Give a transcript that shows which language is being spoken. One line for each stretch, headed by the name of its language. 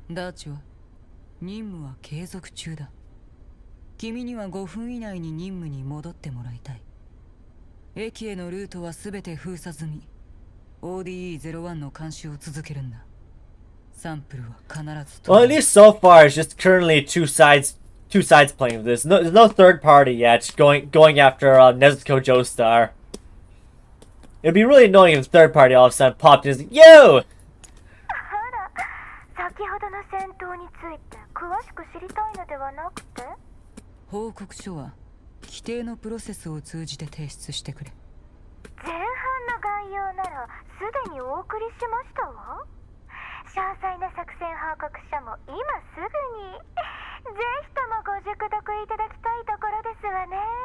Japanese: ダーチは任務は継続中だ。君には5分以内に任務に戻ってもらいたい。駅へのルートはすべて封鎖済み。ODE01 の監視を続けるんだ。サンプルは必ず。
English: Well, at least so far, it's just currently two sides playing with this. No, there's no third party yet going after Nezuko Joestar. It'd be really annoying if the third party all of a sudden popped in and was like, Yo!
Japanese: 先ほどの戦闘について詳しく知りたいのではなくて、報告書は規定のプロセスを通じて提出してくれ。前半の概要ならすでにお送りしましたわ。詳細な作戦報告書も今すぐにぜひともご熟読いただきたいところですわね。